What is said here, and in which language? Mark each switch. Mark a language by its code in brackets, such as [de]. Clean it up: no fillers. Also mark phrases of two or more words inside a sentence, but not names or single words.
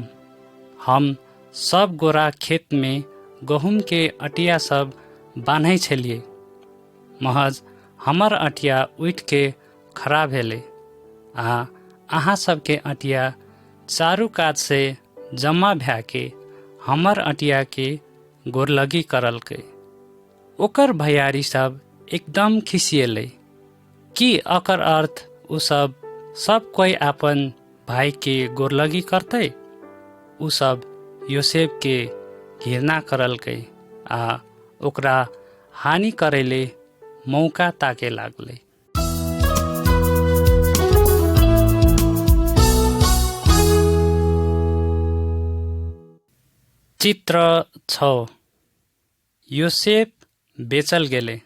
[mai] हम सब गोरा खेत में गहूम के अटिया सब बान्है छलिए, महज हमर अटिया उठ के खड़ा भेले आ अहाँ सब के अटिया चारू कात से जमा भै के हमर अटिया के गोरलगी करलकै। ओकर भैयारी सब एकदम खिसिएले कि अकर अर्थ उ सब कोई आपन भाई के गोरलगी करतै। उ सब योसेफ के घृणा करलकै आ ओकरा हानि करेले मौका ताके लागले। चित्र 6 योसेफ बेचल गेले।